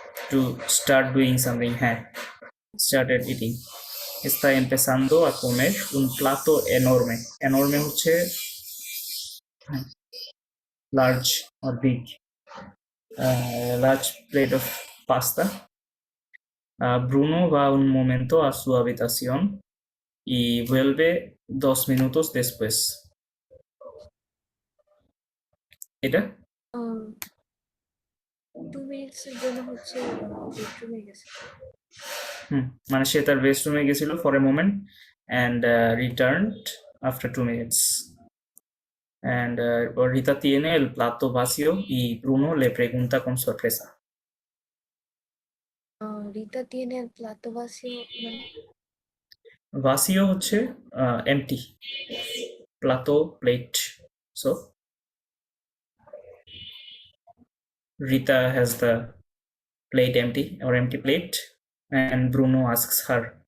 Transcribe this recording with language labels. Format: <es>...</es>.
<en>To start doing something, হ্যাঁ, started eating.</en> <es>Está empezando a comer un plato enorme.</es> <en>Enorme হচ্ছে large or big. Large plate of pasta.</en> <es>Bruno va un momento a su habitación y vuelve 2 minutos después.</es> <bn>এটা</bn> <en>2 minutes</en> <bn>এর জন্য হচ্ছে বেডরুমে গেছে। মানে সে তার বেডরুমে গেছিল</bn> <en>for a moment and returned after 2 minutes. And</en> <es>Rita tiene el plato vacío y Bruno le pregunta con sorpresa. Rita tiene el plato vacío, মানে</es> <en>Vacío হচ্ছে empty, plato plate. So Rita has the plate empty or empty plate and Bruno asks her.</en>